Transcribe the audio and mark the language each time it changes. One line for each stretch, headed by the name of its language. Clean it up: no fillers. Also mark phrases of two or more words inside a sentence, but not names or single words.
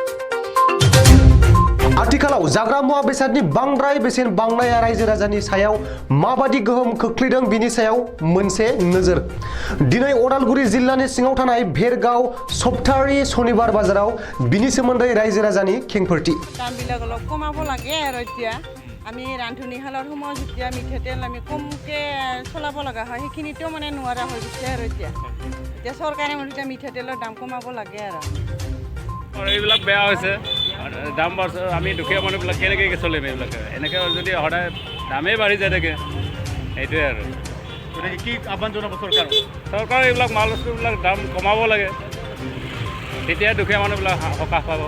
Bodo: आथिखालाव जाग्रा मुवा बेसादनि बांद्राय बेसेन बांनाया रायजो राजानि सायाव माबादि गोहोम खोख्लैदों बिनि सायाव मोनसे नोजोर। दिनै अदालगुरि जिल्लानि सिङाव थानाय भेरगाव सप्तारि शनिबार बाजाराव बिनि सोमोन्दै रायजो राजानि खेंफोरथि।
Assamese: दामবিলাক অলপ কমাব লাগে আৰু এতিয়া আমি ৰান্ধনি শালৰ সময়ত যেতিয়া মিঠাতেল আমি কমকে চলাব লগা হয় সেইখিনিতো মানে নোৱাৰা হৈ গৈছে আৰু এতিয়া চৰকাৰে মানে মিঠাতেলৰ দাম কমাব লাগে আৰু এইবিলাক বেয়া হৈছে দাম বাঢ়ছে আমি দুখীয়া মানুহবিলাক কেনেকৈ চলিম এইবিলাকে এনেকৈ যদি সদায় দামেই বাঢ়ি যায় থাকে সেইটোৱে আৰু গতিকে কি আহ্বান জনাব চৰকাৰে এইবিলাক মাল বস্তুবিলাক দাম কমাব লাগে তেতিয়া দুখীয়া মানুহবিলাক সকাহ পাব।